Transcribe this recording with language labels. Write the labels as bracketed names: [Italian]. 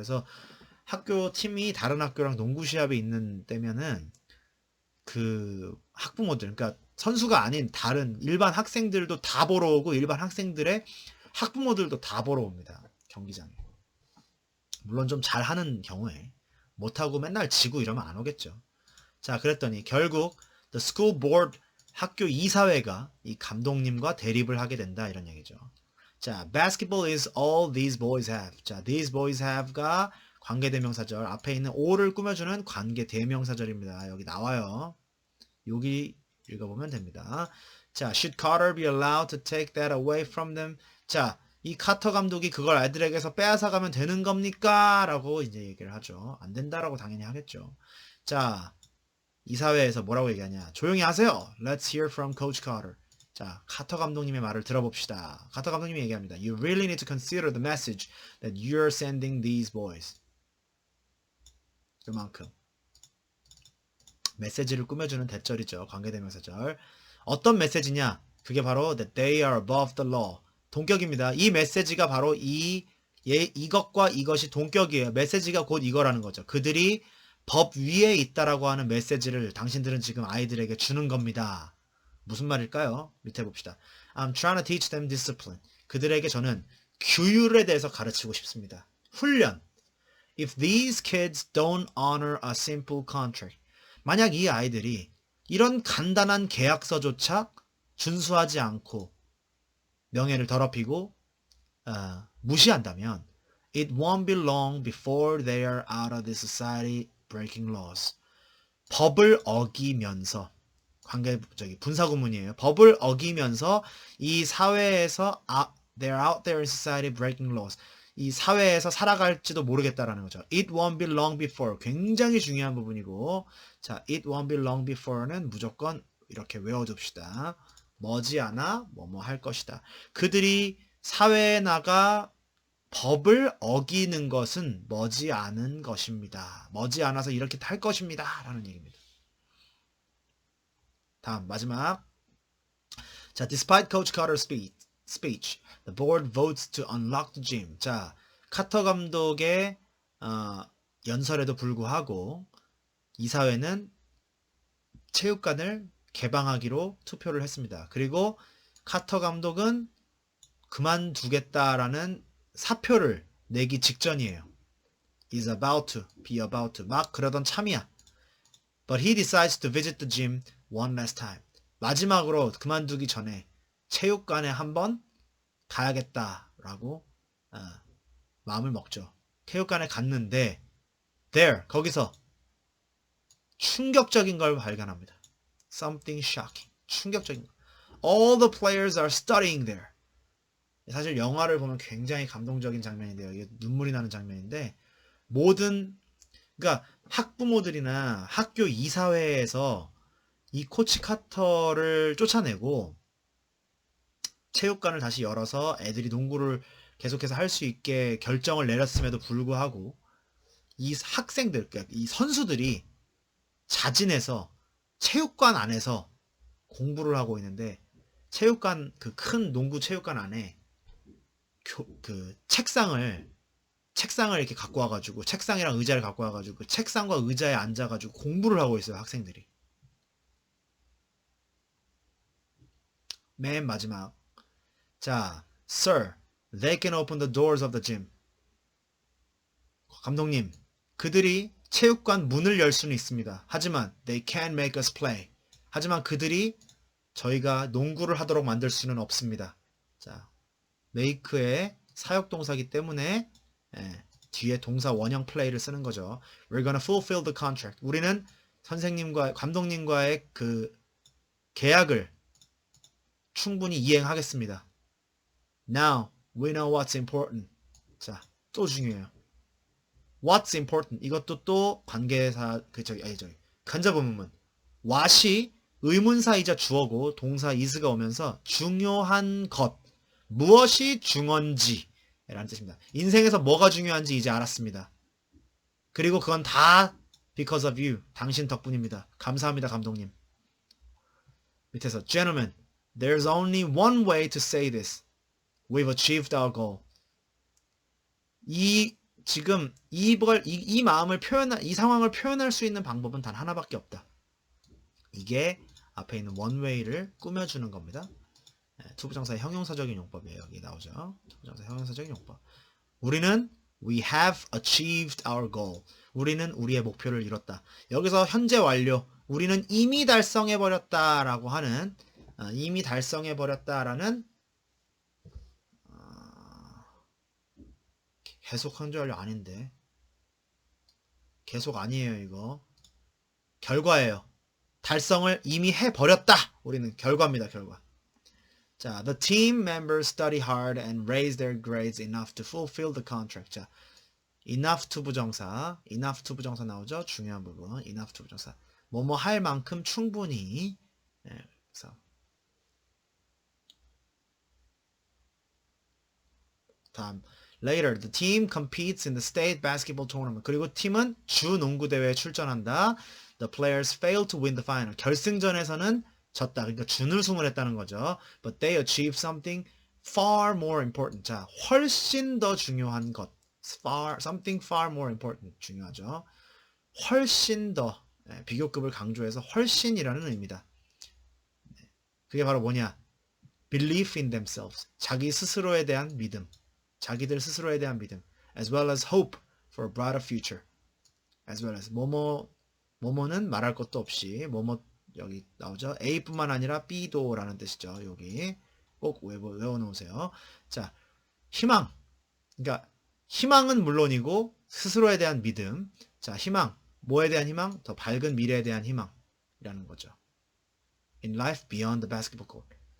[Korean] 그래서 학교 팀이 다른 학교랑 농구 시합이 있는 때면은 그 학부모들, 그러니까 선수가 아닌 다른 일반 학생들도 다 보러 오고 일반 학생들의 학부모들도 다 보러 옵니다. 경기장에. 물론 좀 잘하는 경우에 못하고 맨날 지고 이러면 안 오겠죠. 자, 그랬더니 결국 [English] the school board [Korean] 학교 이사회가 이 감독님과 대립을 하게 된다 이런 얘기죠. 자, [English] basketball is all these boys have. [Korean] 자, [English] these boys have [Korean] 가 관계대명사절 앞에 있는 all을 꾸며주는 관계대명사절입니다. 여기 나와요. 여기 읽어보면 됩니다. 자, [English] should Carter be allowed to take that away from them? [Korean] 자, 이 카터 감독이 그걸 아이들에게서 빼앗아가면 되는 겁니까? 라고 이제 얘기를 하죠. 안 된다라고 당연히 하겠죠. 자, 이사회에서 뭐라고 얘기하냐. 조용히 하세요. [English] Let's hear from Coach Carter. [Korean] 자, 카터 감독님의 말을 들어봅시다. 카터 감독님이 얘기합니다. [English] You really need to consider the message that you're sending these boys. [Korean] 그만큼 메시지를 꾸며주는 대절이죠. 관계대명사절. 어떤 메시지냐? 그게 바로 [English] that they are above the law. [Korean] 동격입니다. 이 메시지가 바로 이것과 이것이 동격이에요. 메시지가 곧 이거라는 거죠. 그들이 법 위에 있다라고 하는 메시지를 당신들은 지금 아이들에게 주는 겁니다. 무슨 말일까요? 밑에 봅시다. [English] I'm trying to teach them discipline. [Korean] 그들에게 저는 규율에 대해서 가르치고 싶습니다. 훈련. [English] If these kids don't honor a simple contract. [Korean] 만약 이 아이들이 이런 간단한 계약서조차 준수하지 않고 명예를 더럽히고 무시한다면 [English] it won't be long before they are out of this society breaking laws. [Korean] 법을 어기면서 분사구문이에요. 법을 어기면서 이 사회에서 [English] they're out there in society breaking laws. [Korean] 이 사회에서 살아갈지도 모르겠다라는 거죠. [English] It won't be long before. [Korean] 굉장히 중요한 부분이고, 자, [English] it won't be long before [Korean] 는 무조건 이렇게 외워둡시다. 머지않아 뭐뭐 할 것이다. 그들이 사회에 나가 법을 어기는 것은 머지않은 것입니다. 머지않아서 이렇게 할 것입니다. 라는 얘기입니다. 다음 마지막. 자, [English] despite Coach Carter's speech, the board votes to unlock the gym. [Korean] 자, 카터 감독의 연설에도 불구하고 이사회는 체육관을 개방하기로 투표를 했습니다. 그리고 카터 감독은 그만두겠다라는 사표를 내기 직전이에요. [English] is about to, be about to. [Korean] 막 그러던 참이야. [English] But he decides to visit the gym one last time. [Korean] 마지막으로 그만두기 전에 체육관에 한번 가야겠다라고 마음을 먹죠. 체육관에 갔는데 [English] there, [Korean] 거기서 충격적인 걸 발견합니다. [English] Something shocking. [Korean] 충격적인 거. [English] All the players are studying there. [Korean] 사실 영화를 보면 굉장히 감동적인 장면인데요. 이게 눈물이 나는 장면인데 그러니까 학부모들이나 학교 이사회에서 이 코치 카터를 쫓아내고 체육관을 다시 열어서 애들이 농구를 계속해서 할 수 있게 결정을 내렸음에도 불구하고 이 학생들, 그러니까 이 선수들이 자진해서 체육관 안에서 공부를 하고 있는데 체육관 그 큰 농구 체육관 안에 그 책상을 이렇게 갖고 와가지고 책상이랑 의자를 갖고 와가지고 그 책상과 의자에 앉아가지고 공부를 하고 있어요. 학생들이. 맨 마지막. 자, [English] Sir, they can open the doors of the gym. [Korean] 감독님, 그들이 체육관 문을 열 수는 있습니다. 하지만 [English] they can't make us play. [Korean] 하지만 그들이 저희가 농구를 하도록 만들 수는 없습니다. 자, make의 사역동사기 때문에 뒤에 동사 원형 플레이를 쓰는 거죠. [English] We're gonna fulfill the contract. [Korean] 우리는 감독님과의 그 계약을 충분히 이행하겠습니다. [English] Now we know what's important. [Korean] 자, 또 중요해요. [English] What's important? [Korean] 이것도 또 관계사 간접의문문. what이 의문사이자 주어고 동사 is가 오면서 중요한 것. 무엇이 중요한지 라는 뜻입니다. 인생에서 뭐가 중요한지 이제 알았습니다. 그리고 그건 다 [English] because of you. [Korean] 당신 덕분입니다. 감사합니다, 감독님. 밑에서 [English] Gentlemen, there's only one way to say this. We've achieved our goal. [Korean] 지금 이 마음을 이 상황을 표현할 수 있는 방법은 단 하나밖에 없다. 이게 앞에 있는 one way를 꾸며주는 겁니다. 투부정사의 형용사적인 용법이에요. 여기 나오죠. 투부정사의 형용사적인 용법. [English] We have achieved our goal. [Korean] 우리는 우리의 목표를 이뤘다. 여기서 현재 완료. 우리는 이미 달성해버렸다라고 하는 이미 달성해버렸다라는 계속 현재 완료 아닌데 계속 아니에요. 이거 결과예요. 달성을 이미 해버렸다. 우리는 결과입니다. 결과. 자, [English] the team members study hard and raise their grades enough to fulfill the contract. [Korean] 자, enough to 부정사 나오죠? 중요한 부분. enough to 부정사. 뭐뭐 할 만큼 충분히. 그래서 다음. [English] Later, the team competes in the state basketball tournament. [Korean] 그리고 팀은 주 농구 대회에 출전한다. [English] The players failed to win the final. [Korean] 결승전에서는 졌다. 그러니까 준우승을 했다는 거죠. [English] But they achieved something far more important. [Korean] 자, 훨씬 더 중요한 것. [English] Something far more important. [Korean] 중요하죠. 훨씬 더 비교급을 강조해서 훨씬이라는 의미다. 그게 바로 뭐냐? [English] Belief in themselves. [Korean] 자기 스스로에 대한 믿음. 자기들 스스로에 대한 믿음. [English] As well as hope for a brighter future. As well as [Korean] 뭐뭐는 말할 것도 없이 뭐뭐 여기 나오죠. A뿐만 아니라 B도라는 뜻이죠. 여기 꼭 외워놓으세요. 자, 희망. 그러니까 희망은 물론이고 스스로에 대한 믿음. 자, 희망. 뭐에 대한 희망? 더 밝은 미래에 대한 희망이라는 거죠. [English] In life beyond the basketball court.